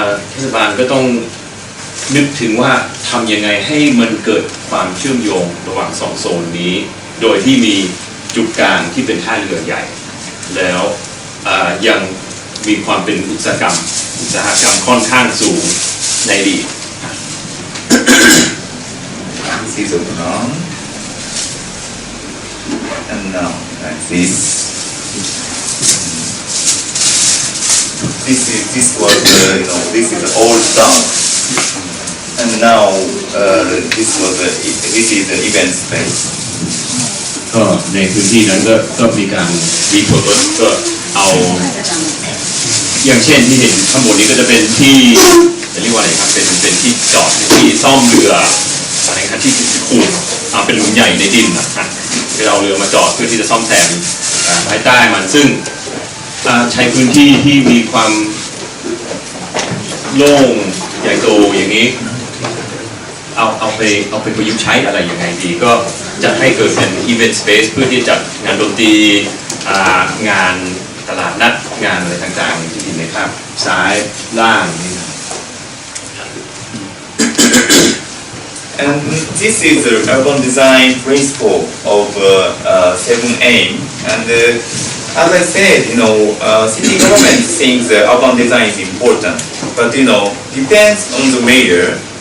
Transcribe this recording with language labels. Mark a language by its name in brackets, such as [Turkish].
[Thai] เทศบาลก็ต้องนึกถึงว่าทำยังไงให้มันเกิดความเชื่อมโยงระหว่างสองโซนนี้โดยที่มีจุดกลางที่เป็นท่าเรือใหญ่แล้วยังมีความเป็นอุตสาหกรรมค่อนข้างสูงในอดีต [English] This is a ground, and now like this. This was this is the old town, and now this is the event space. [Thai] ก็ในพื้นที่นั้นก็มีการรีเพิร์สก็เอาอย่างเช่นที่เห็นข้างบนนี้ก็จะเป็นที่จะเรียกว่าอะไรครับเป็นที่จอดที่ซ่อมเรืออะไรครับที่ขูดเป็นหลุมใหญ่ในดินนะคือเอาเรือมาจอดเพื่อที่จะซ่อมแซมภายใต้มันซึ่งใช้พื้นที่ที่มีความ โล่งใหญ่โตอย่างนี้เอาไปประยุกต์ใช้อะไรยังไงดีก็จะให้เกิดเป็น event space เพื่อที่จะจัดงานดนตรีงานตลาดนัดงานอะไรต่างๆที่เห็นในภาพซ้ายล่างนี่นะ [English] And this is the urban design principle of 7A. And as I said, city government thinks urban design is important, but depends on the mayor.